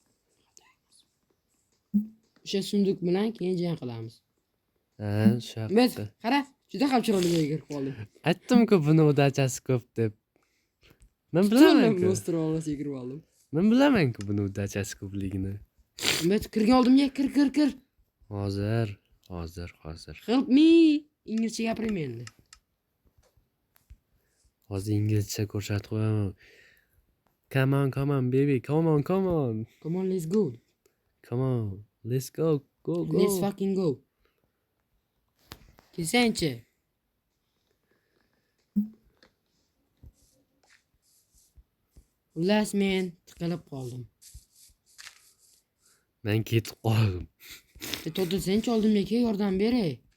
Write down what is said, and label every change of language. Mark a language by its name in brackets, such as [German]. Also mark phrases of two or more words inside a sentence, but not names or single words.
[Uzbek] O'sha sunduq bilan keyin jang qilamiz. Shu yoqda. Biz qara, juda ham chiroyli joyga kirib qoldim. Aytdim-ku, buni udachasi ko'p deb. Men bilaman-ku. Monster olasiga kirib oldim. Men bilaman-ku buni udachasi ko'pligini. Men kirgan oldimga kir. Hozir. [English] Help me. [Uzbek] Inglizcha gapiraymi endi? Hozir inglizcha ko'rsatib qo'yaman. [English] Come on, baby. Come on. Come on, let's go. Come on. Let's go. Go. Let's fucking go. [Uzbek] Kelsanchi. Xullas men tiqilib qoldim. Men ketib qoldim. To'g'ri senchi oldimga kel, yordam beray.